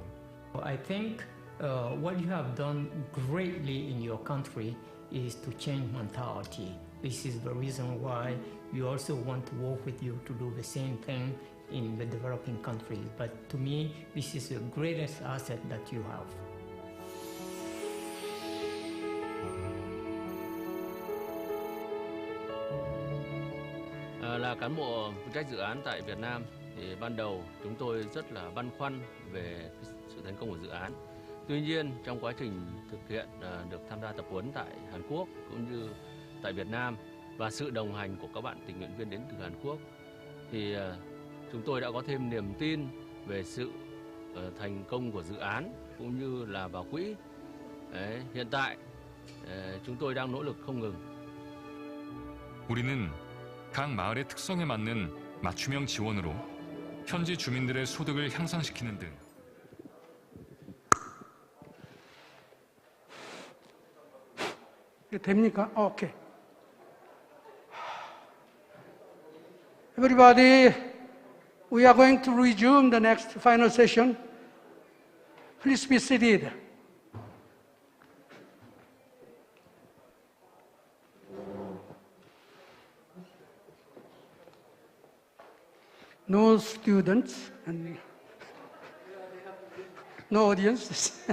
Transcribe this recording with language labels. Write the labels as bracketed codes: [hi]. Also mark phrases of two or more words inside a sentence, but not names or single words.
[en] I think what you have done greatly in your country is to change mentality. This is the reason why we also want to work with you to do the same thing in the developing countries. But to me, this is the greatest asset that you have. [vi] Là cán bộ phụ trách dự án tại Việt Nam thì ban đầu chúng tôi rất là băn khoăn về sự thành công của dự án. Tuy nhiên trong quá trình thực hiện được tham gia tập huấn tại Hàn Quốc cũng như tại Việt Nam và sự đồng hành của các bạn tình nguyện viên đến từ Hàn Quốc thì chúng tôi đã có thêm niềm tin về sự thành công của dự án cũng như là vào quỹ. Đấy, hiện tại chúng tôi đang nỗ lực không ngừng. [ko] 우리는 각 마을의 특성에 맞는 맞춤형 지원으로 현지 주민들의 소득을 향상시키는 등 됩니까? 오케이. [en] Everybody, we are going to resume the next final session. Please be seated. No students and no audience.